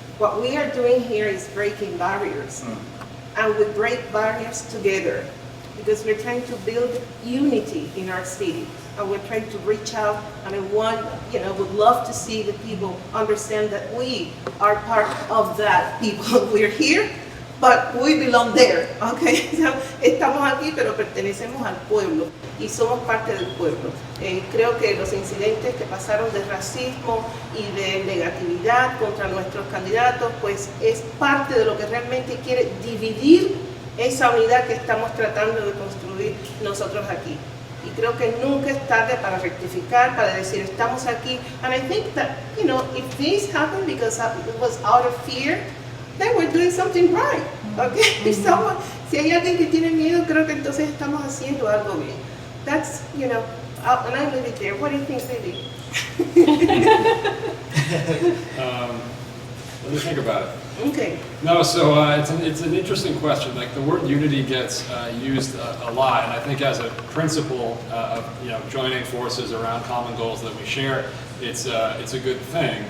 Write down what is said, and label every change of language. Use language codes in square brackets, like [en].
[en] What we are doing here is breaking barriers. And we break barriers together because we're trying to build unity in our city. And we're trying to reach out, and I would love to see the people understand that we are part of that people. We're here, but we belong there, okay? [es] Estamos aquí, pero pertenecemos al pueblo y somos parte del pueblo. Creo que los incidentes que pasaron de racismo y de negatividad contra nuestros candidatos, pues es parte de lo que realmente quiere dividir esa unidad que estamos tratando de construir nosotros aquí. Y creo que nunca es tarde para rectificar, para decir estamos aquí. [en] And I think that, if this happened because it was out of fear, then we're doing something right, okay? [es] Si hay alguien que tiene miedo, creo que entonces estamos haciendo algo bien. [en] That's, and I leave it there. What do you think, Lily? Let me think about it. Okay. No, so it's an interesting question. Like the word unity gets used a lot, and I think as a principle of joining forces around common goals that we share, it's a good thing.